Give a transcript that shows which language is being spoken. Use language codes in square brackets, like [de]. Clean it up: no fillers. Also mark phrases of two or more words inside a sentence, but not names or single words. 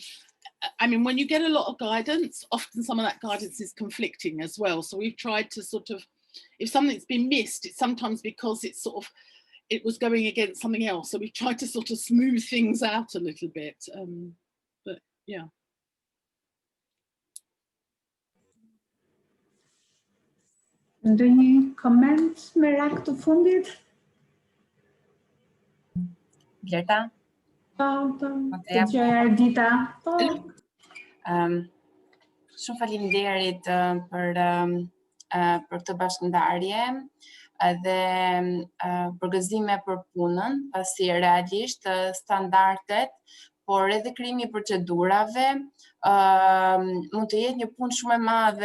[en] I mean, when you get a lot of guidance, often some of that guidance is conflicting as well. So we've tried to sort of, if something's been missed, it's sometimes because it's it was going against something else. So we've tried to sort of smooth things out a little bit. But yeah. [sq] Ndonjë koment me rak të fundit? Blerta? Po, të gjëja Ardita. Po. Shumë faleminderit për këtë bashkëndarje dhe përgëzime për punën, pasi realisht standardet, por edhe krijimi i procedurave mund të jetë një punë shumë e madhe